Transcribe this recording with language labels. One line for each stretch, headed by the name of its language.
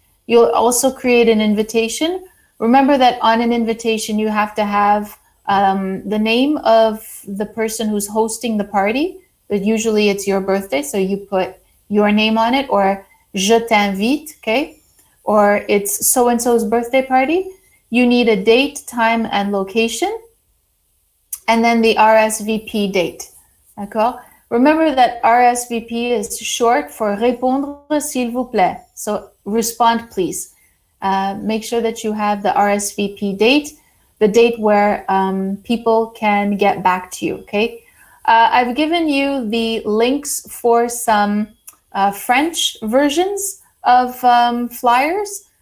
English: You'll also create an invitation. Remember that on an invitation, you have to have the name of the person who's hosting the party, but usually it's your birthday, so you put your name on it, or
French: je t'invite,
English: okay? Or it's so-and-so's birthday party. You need a date, time, and location, and then the RSVP date.
French: D'accord?
English: Remember that RSVP is short for
French: répondre s'il vous plaît.
English: So respond, please. Make sure that you have the RSVP date, the date where people can get back to you, okay? I've given you the links for some French versions of flyers.